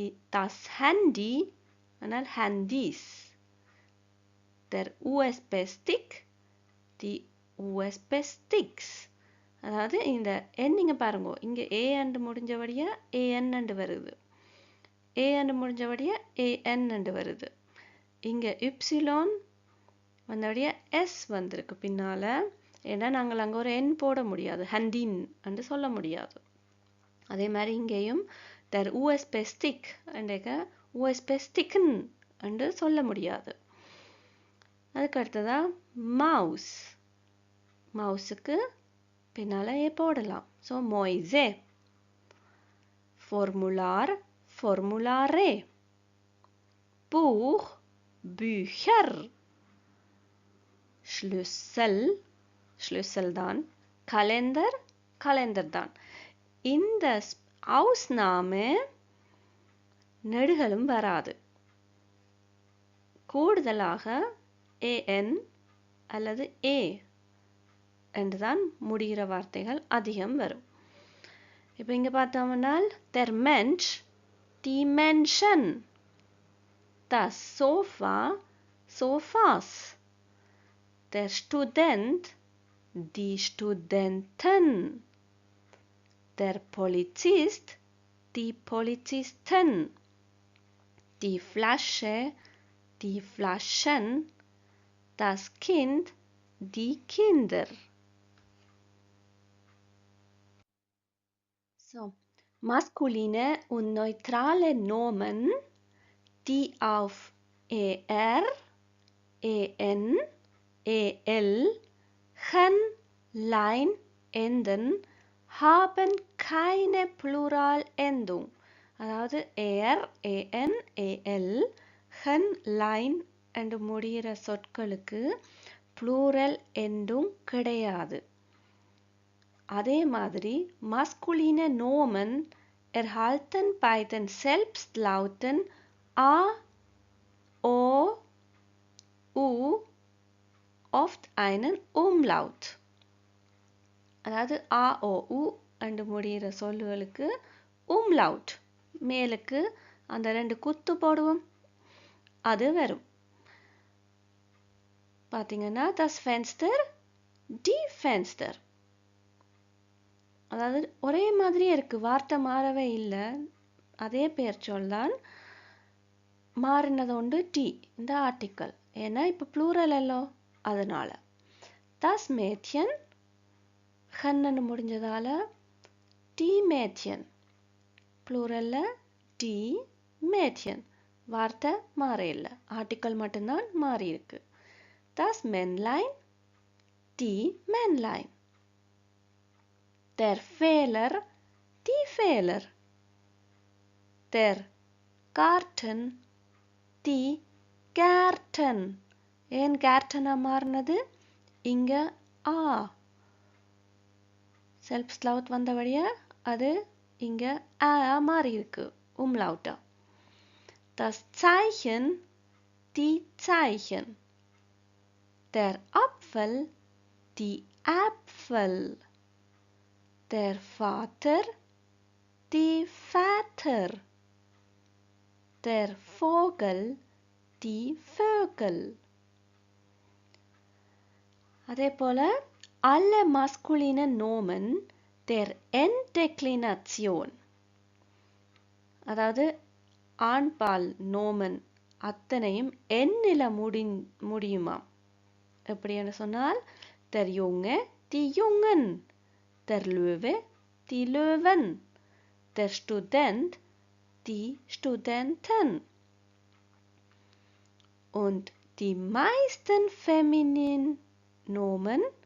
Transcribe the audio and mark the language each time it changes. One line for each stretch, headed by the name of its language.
German: Das Handy,
Tamil: ஆனால்
German: Handys. Der USB-Stick, die USB-Sticks.
Tamil: அதாவது இந்த எண் நீங்க பாருங்க, இங்க ஏ என்று முடிஞ்சபடியா ஏஎன் என்று வருது, ஏ என்று முடிஞ்சபடியா ஏஎன் என்று வருது. இங்க இப்சிலோன் வந்தபடியா எஸ் வந்திருக்கு பின்னால. ஏன்னா நாங்கள் அங்கே ஒரு எண் போட முடியாது, ஹண்டின் என்று சொல்ல முடியாது. அதே மாதிரி இங்கேயும்
German: der USB-Stick
Tamil: என்ற
German: USB-Sticken
Tamil: என்று சொல்ல முடியாது. அதுக்கு அடுத்ததா மவுஸ், மவுஸுக்கு பின்னால ஏ போடலாம்.
German: ஸோ மொய்ஸே, formular, formulare, Buch, Bücher, Schlüssel, Schlüssel தான், Kalender, Kalender தான்.
Tamil: இந்த Ausnahme நெடுகளும் வராது. கூடுதலாக ஏஎன் அல்லது ஏ என்றுதான் முடிகிற வார்த்தைகள் அதிகம் வரும். இப்போ இங்க பார்த்தோம்னால்
German: der Mensch, die Menschen, das Sofa, Sofas, der Student, die Studenten, der Polizist, die Polizisten, die Flasche, die Flaschen, das Kind, die Kinder. So, maskuline und neutrale Nomen, die auf er, en, el, chen, lein enden, haben keine Pluralendung.
Tamil: அதாவது er, en, el, chen, lein என்று முடிகிற சொற்களுக்கு plural எண்டும் கிடையாது. அதே மாதிரி
German: maskuline Nomen erhalten bei den Selbstlauten a, o, u oft einen Umlaut.
Tamil: அதாவது a, o, u என்று முடிகிற சொல்லுகளுக்கு umlaut, மேலுக்கு அந்த ரெண்டு குத்து போடுவோம், அது வரும்.
German: பார்த்தீங்கன்னா das Fenster, die Fenster.
Tamil: அதாவது ஒரே மாதிரியே இருக்கு, வார்த்தை மாறவே இல்லை, அதே பெயர் சொல்தான். மாறினது உண்டு டி, இந்த ஆர்டிக்கல், ஏன்னா இப்போ ப்ளூரல் அல்லோ அதனால.
German: das Mädchen,
Tamil: ஹன்னு முடிஞ்சதால
German: die Mädchen,
Tamil: ப்ளூரல்ல die Mädchen, வார்த்தை மாற இல்லை, ஆர்டிக்கல் மட்டும்தான் மாறி இருக்கு.
German: das Männlein, die Männlein, der Fehler, die Fehler, der Garten, die Gärten.
Tamil: ஏன் Gärten மாறினது? இங்க ஆ செல்ஃப் வந்தபடியா அது இங்க ஆ மாறி இருக்கு, umlaut.
German: das Zeichen, die Zeichen, der Apfel, die Äpfel, der Vater, die Väter, der Vogel, die Vögel.
Tamil: அதே போல
German: alle maskuline Nomen der Enddeklination,
Tamil: அதாவது ஆண்பால் நோமன் அத்தனையும் எண்ணில முடியுமாம். எப்படின்னு சொன்னால்
German: der Junge, die Jungen, der Löwe, die Löwen, der Student, die Studenten. Und die meisten femininen Nomen